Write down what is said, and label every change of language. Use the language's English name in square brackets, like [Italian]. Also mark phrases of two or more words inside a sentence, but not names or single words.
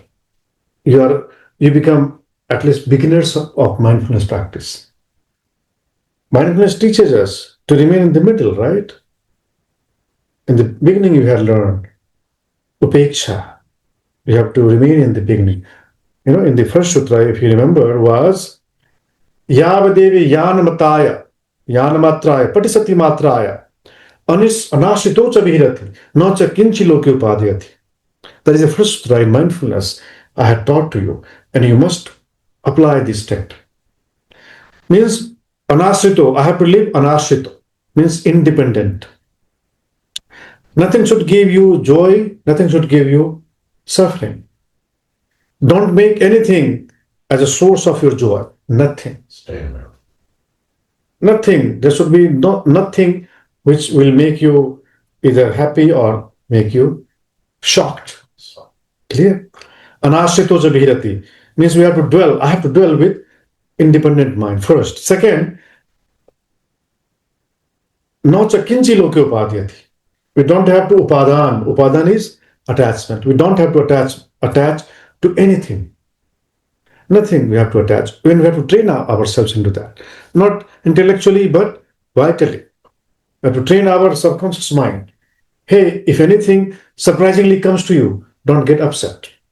[English] You become at least beginners of mindfulness practice. Mindfulness teaches us to remain in the middle, right? In the beginning, you have learned upeksha. You have to remain in the beginning. In the first sutra, if you remember, was [Pali] Yavadevi Yanamataya, Yanamatraya, Patisati Matraya, Anashito cha vihirati, na cha kinchi loke upadhyati. [English] That is the first sutra in mindfulness I had taught to you, and you must apply this text. Means anashrito, I have to live anashrito, means independent. Nothing should give you joy, nothing should give you suffering. Don't make anything as a source of your joy. Nothing. Stay in there. Nothing. There should be nothing which will make you either happy or make you shocked. Clear? [Pali] Anashrito cha vihirati [English] means we have to dwell. I have to dwell with independent mind first. Second, [Pali] na cha kinchi loke upadhyati. [English] We don't have to upadan. Upadan is attachment. We don't have to attach to anything. Nothing we have to attach. When we have to train ourselves into that. Not intellectually, but vitally. We have to train our subconscious mind Hey, if anything surprisingly comes to you, don't get upset.